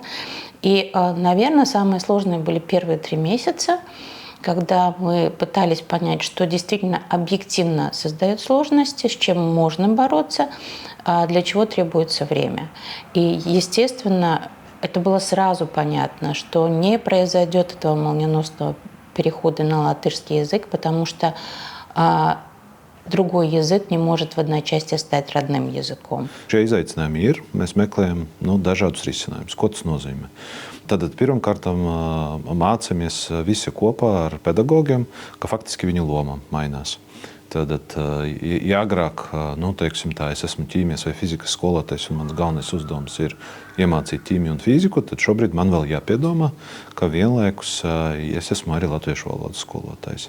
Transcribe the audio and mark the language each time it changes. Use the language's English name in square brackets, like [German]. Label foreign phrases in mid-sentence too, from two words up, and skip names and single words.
[Russian] И, наверное, самые сложные были первые 3 месяца, когда мы пытались понять, что действительно объективно создает сложности, с чем можно бороться, а для чего требуется время. И, естественно, это было сразу понятно, что не произойдет этого молниеносного перехода на латышский язык, потому что другой язык не может в одночасье стать родным языком. [Latvian] Šie izaicinājumi ir. Mēs meklējam dažādus risinājumus. Ko tas nozīmē? Tātad pirmkārt mācāmies visi kopā ar pedagogiem, ka faktiski viņu loma mainās. Tātad, ja agrāk, teiksim tā, es esmu ķīmijas vai fizikas skolotājs un mans galvenais uzdevums ir iemācīt ķīmiju un fiziku, tad šobrīd man vēl jāpiedomā, ka vienlaikus es esmu arī latviešu valodas skolotājs.